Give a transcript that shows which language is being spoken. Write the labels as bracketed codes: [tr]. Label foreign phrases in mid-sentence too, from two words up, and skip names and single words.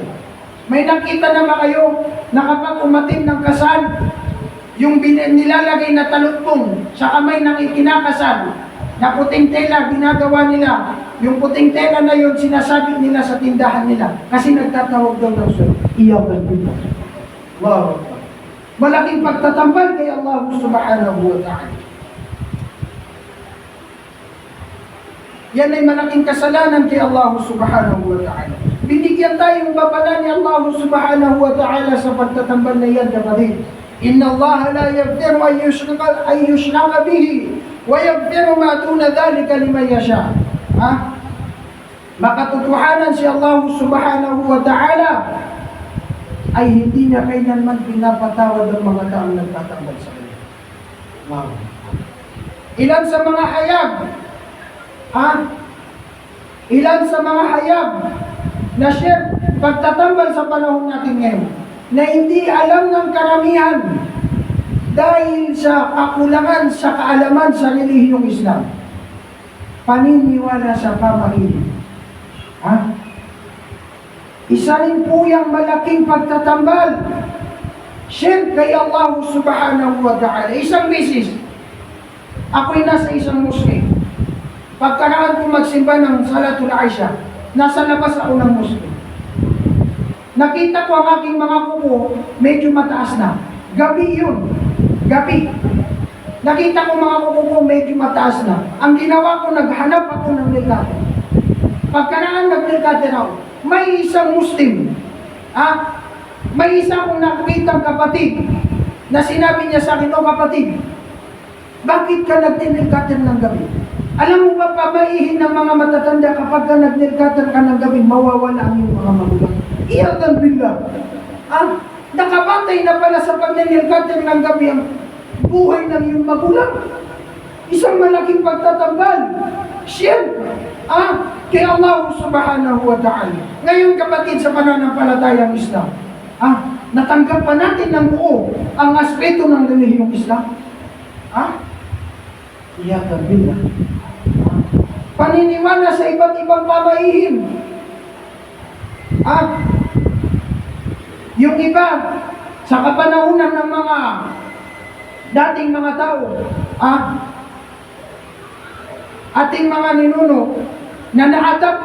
[tl] May nakita na ba kayo na kapag umatim ng kasal, yung nilalagay na talutpong sa kamay ng ikinakasal, na puting tela, ginagawa nila. Yung puting tela na yun, sinasabit nila sa tindahan nila. Kasi nagtatawag daw ng swerte. Iyawan dito. Wow. Malaking pagtatambal kay Allah [ar] سبحانه وتعالى. [tl] Yan ay malaking kasalanan kay Allah [ar] سبحانه وتعالى. [tl] Binigyan tayong babala ni Allah [ar] سبحانه وتعالى [tl] sa pagtatambal na yan, kapatid. [ar] إن الله لا يغفر أن يشرك به ويغفر ما دون ذلك لمن يشاء. [tl] Makatotohanan si Allah [ar] سبحانه وتعالى [tl] ay hindi niya kailanman pinapatawad ang mga taong nagtatambal sa kanya. Wow. Ilan sa mga hayag, ilan sa mga hayag na shirk, pagtatambal sa panahon natin ngayon, na hindi alam ng karamihan dahil sa kakulangan sa kaalaman sa relihiyong Islam. Paniniwala sa pamahiin. Isa rin po yung malaking pagtatambal. [ar] Shirk kay Allah سبحانه وتعالى. [tl] Isang beses, ako'y nasa isang mosque. Pagkaraan ko magsimba ng Salatul Aisha, nasa labas ako ng mosque. Nakita ko ang aking mga kuko, medyo mataas na. Gabi yun. Gabi. Nakita ko mga kuko ko, medyo mataas na. Ang ginawa ko, naghanap ako ng nilkater. Pagkaraan nag-nilkater ako, may isang Muslim. May isang nakitang kapatid na sinabi niya sa akin, "O kapatid, bakit ka nag-nilkater ng gabi?" Alam mo ba, pamaihin ng mga matatanda kapag ka nag-nilkater ka ng gabi, mawawala ang iyong mga magulang. [ar] عياذا بالله. [tl] Nakabantay na pala sa pag-nilkater ng gabi ang buhay ng iyong magulang. Isang malaking pagtatambal. Shirk. [ar] Kay Allah سبحانه وتعالى. [tl] Ngayon kapatid sa pananampalatayang Islam, natanggap pa natin ng buo ang aspeto ng relihiyong Islam. [ar] عياذا بالله. [tl] Paniniwala sa iba't ibang pamahiin. Yung iba, sa kapanahunan ng mga dating mga tao, ating mga ninuno, na na-adapt